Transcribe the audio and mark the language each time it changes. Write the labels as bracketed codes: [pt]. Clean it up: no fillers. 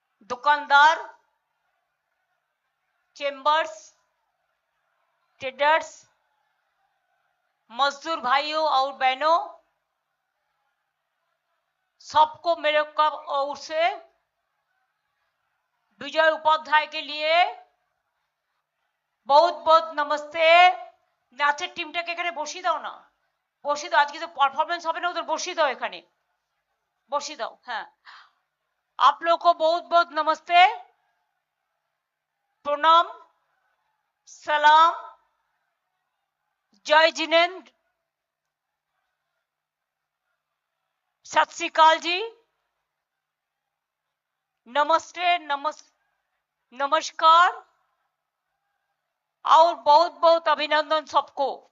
[hi] दुकानदार, chambers, traders, मजदूर भाइयों और बहनों, सबको मेरे ओर से विजय उपाध्याय के लिए बहुत बहुत नमस्ते। [bn] नाचের টিমটাকে এখানে বসিয়ে দাও না, বসিয়ে দাও, আজকে তো পারফরমেন্স হবে না, ওদের বসিয়ে দাও, এখানে বসিয়ে দাও। [hi] হ্যাঁ, आप लोग को बहुत बहुत नमस्ते, प्रणाम, सलाम, जय जिनेंद्र, सत श्री अकाल जी, नमस्ते, नमस्कार और बहुत बहुत अभिनंदन सबको।